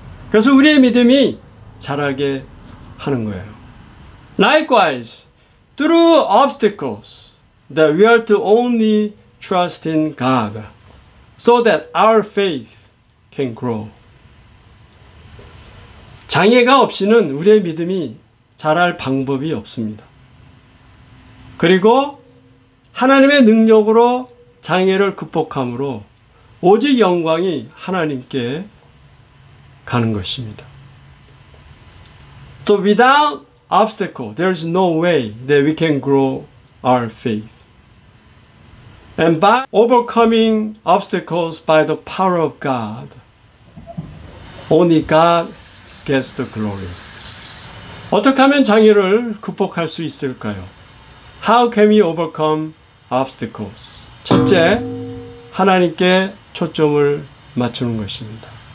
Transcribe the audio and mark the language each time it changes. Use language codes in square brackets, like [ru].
[ko] 그래서 우리의 믿음이 자라게 하는 거예요. [en] Likewise, through obstacles, that we are to only trust in God, so that our faith can grow. [ko] 장애가 없이는 우리의 믿음이 자랄 방법이 없습니다. 그리고 하나님의 능력으로 장애를 극복함으로 오직 영광이 하나님께 가는 것입니다. [en] So without obstacle, there is no way that we can grow our faith. And by overcoming obstacles by the power of God, only God gets the glory. [ko] 어떻게 하면 장애를 극복할 수 있을까요? [en] How can we overcome obstacles? [ko] 첫째, 하나님께 초점을 맞추는 것입니다.